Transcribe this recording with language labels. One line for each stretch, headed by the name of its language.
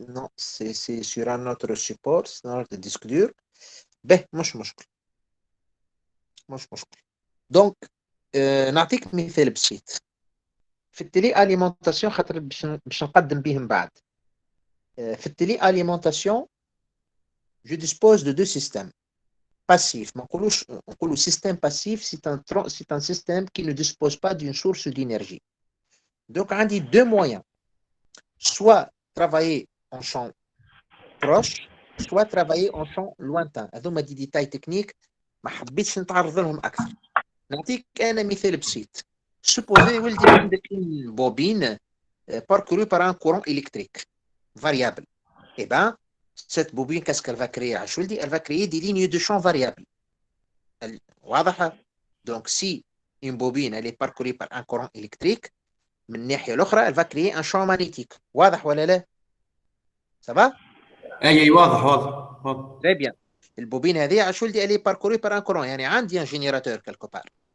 French: Non, c'est sur un autre support, c'est un autre disque dur. Ben,
Arabic: مش مشكل. Donc نعطيك مثال بسيط في التيلي اليمونتاسيون، خاطر باش نقدم به من بعد. في التيلي اليمونتاسيون
French: je dispose de deux systèmes passifs.
Arabic: ما نقولوا
French: système passif, c'est un système qui ne dispose pas d'une source d'énergie. Donc
Arabic: عندي
French: deux moyens, soit travailler en champ proche, soit travailler en champ lointain.
Arabic: هذوما دي ديتاي تكنيك ما حبيتش نتعرض لهم اكثر. نعطيك انا مثال بسيط.
French: supposez
Arabic: ولدي عندك
French: une bobine parcourue par un courant électrique variable. Eh ben, cette bobine, qu'est-ce qu'elle va créer? Elle va créer des lignes de champ variables.
Arabic: واضحة؟
French: Donc, si une bobine elle est parcourue par un courant électrique,
Arabic: من الناحية الأخرى
French: elle va créer un champ magnétique.
Arabic: واضح ولا لا؟
French: Ça va؟
Arabic: اي واضح.
French: Très bien.
Arabic: البوبين هذه
French: elle est parcourue par un courant،
Arabic: يعني عندي
French: un générateur quelque part.